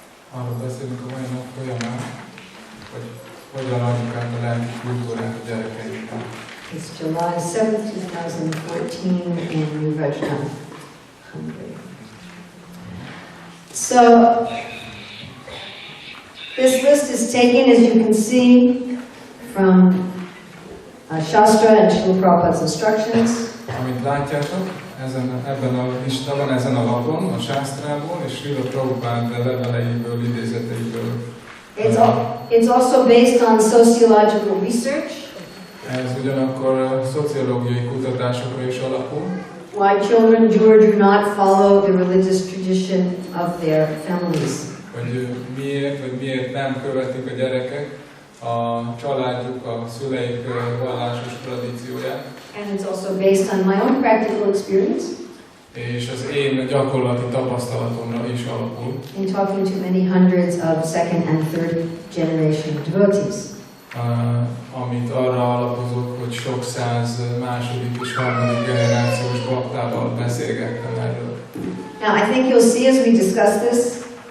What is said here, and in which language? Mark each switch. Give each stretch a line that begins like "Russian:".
Hungarian: Arról beszélünk a mai nap folyamán, hogy hogyan adjuk át a lelki kultúrát a gyerekeinknek.
English: It's July 7th, 2014 in New Rajasthan, Hungary. So, this list is taken, as you can see, from Shastra and Srila Prabhupada's instructions.
Hungarian: Amit látjátok, ebben a listában, ezen a lapon, a sásztrából és Srila Prabhupád leveleiből, idézeteiből.
English: It's also based on sociological research.
Hungarian: Ez ugyanakkor szociológiai kutatásokra is alapul.
English: Why children do or do not follow the religious tradition of their families.
Hungarian: Hogy miért, vagy miért nem követik a gyerekek a családjuk, a szüleik vallásos tradícióját.
English: And it's also based on my own practical experience.
Hungarian: És az én gyakorlati tapasztalatomra is alapul.
English: In talking to many hundreds of second and third generation devotees.
Hungarian: Amit arra alapozok, hogy sok száz második és harmadik generációs baktával beszélgettem erről.
English: Now I think you'll see as we discuss this.